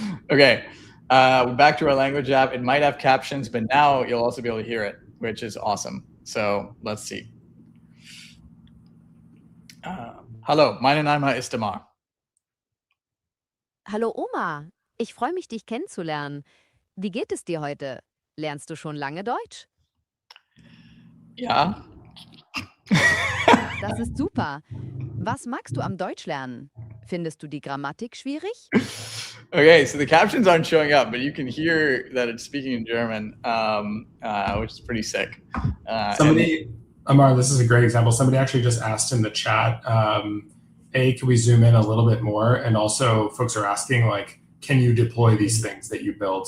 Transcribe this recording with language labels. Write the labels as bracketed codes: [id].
[en] Okay, back to our language app. It might have captions, but now you'll also be able to hear it, which is awesome. So let's see. [de] Hallo, meine Name ist Ammaar. Hallo Oma, ich freue mich, dich kennenzulernen. Wie geht es dir heute? Lernst du schon lange Deutsch? Ja. Das ist super. Was magst du am Deutschlernen? Findest du die Grammatik schwierig? [en] Okay, so the captions aren't showing up, but you can hear that it's speaking in German, which is pretty sick. Ammaar, this is a great example. Somebody actually just asked in the chat, can we zoom in a little bit more? And also folks are asking, like, can you deploy these things that you build?